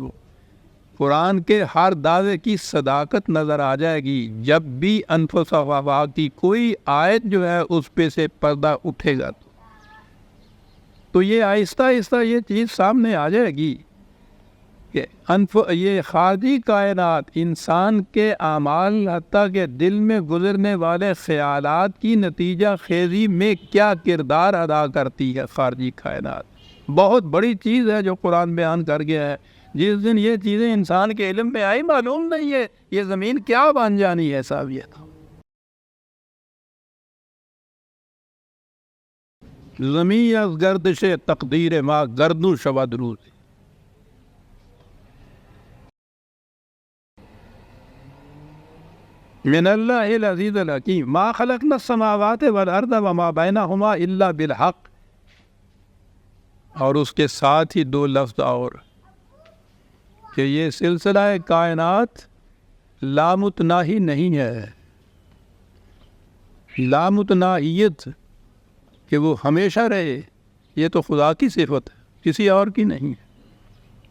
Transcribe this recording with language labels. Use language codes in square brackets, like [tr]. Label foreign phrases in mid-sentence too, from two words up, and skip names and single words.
[ur] وہ قرآن کے ہر دعوے کی صداقت نظر آ جائے گی جب بھی انفس و آفاق کی کوئی آیت جو ہے اس پہ سے پردہ اٹھے گا تو یہ آہستہ آہستہ یہ چیز سامنے آ جائے گی کہ یہ خارجی کائنات انسان کے اعمال حتیٰ کہ دل میں گزرنے والے خیالات کی نتیجہ خیزی میں کیا کردار ادا کرتی ہے۔ خارجی کائنات بہت بڑی چیز ہے جو قرآن بیان کر گیا ہے۔ جس دن یہ چیزیں انسان کے علم میں آئی معلوم نہیں ہے یہ زمین کیا بن جانی ہے صاحب۔ یہ تھا [fa] زمین از گردش تقدیر ما گردوں شود روز۔ [ar] من اللہ العزیز الحکیم ما خلقنا السماوات والارض وما بینہما الا بالحق۔ [ur] اور اس کے ساتھ ہی دو لفظ اور کہ یہ سلسلہ کائنات لامتناہی نہیں ہے۔ لامتناہیت کہ وہ ہمیشہ رہے یہ تو خدا کی صفت ہے، کسی اور کی نہیں ہے۔